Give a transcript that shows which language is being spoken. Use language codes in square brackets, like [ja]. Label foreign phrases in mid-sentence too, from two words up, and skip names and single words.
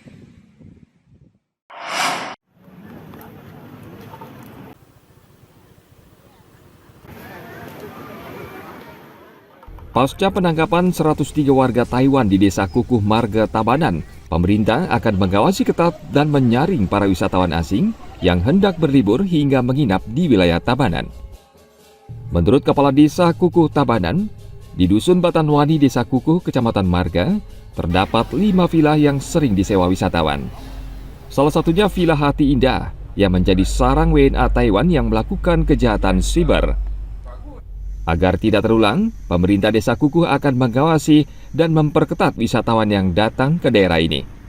[id] Pasca penangkapan 103 warga Taiwan di Desa Kukuh Marga Tabanan, pemerintah akan mengawasi ketat dan menyaring para wisatawan asing yang hendak berlibur hingga menginap di wilayah Tabanan. Menurut Kepala Desa Kukuh Tabanan, di Dusun Batanwani Desa Kukuh, Kecamatan Marga, terdapat 5 villa yang sering disewa wisatawan. Salah satunya Villa Hati Indah yang menjadi sarang WNA Taiwan yang melakukan kejahatan siber. Agar tidak terulang, pemerintah Desa Kukuh akan mengawasi dan memperketat wisatawan yang datang ke daerah ini.